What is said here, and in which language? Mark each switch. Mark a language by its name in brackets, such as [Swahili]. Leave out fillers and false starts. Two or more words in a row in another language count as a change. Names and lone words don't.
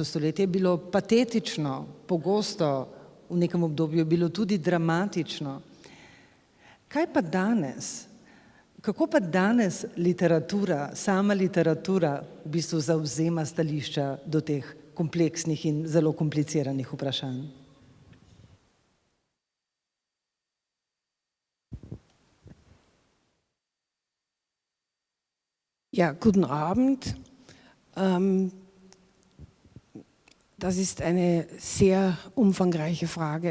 [Slovenian] stoletje, je bilo patetično, pogosto v nekem obdobju je bilo tudi dramatično. Kaj pa danes? Kako pa danes literatura, sama literatura v bistvu zavzema stališča do teh kompleksnih in zelo kompliciranih vprašanj? [German] Ja, guten Abend. Das ist eine sehr umfangreiche Frage.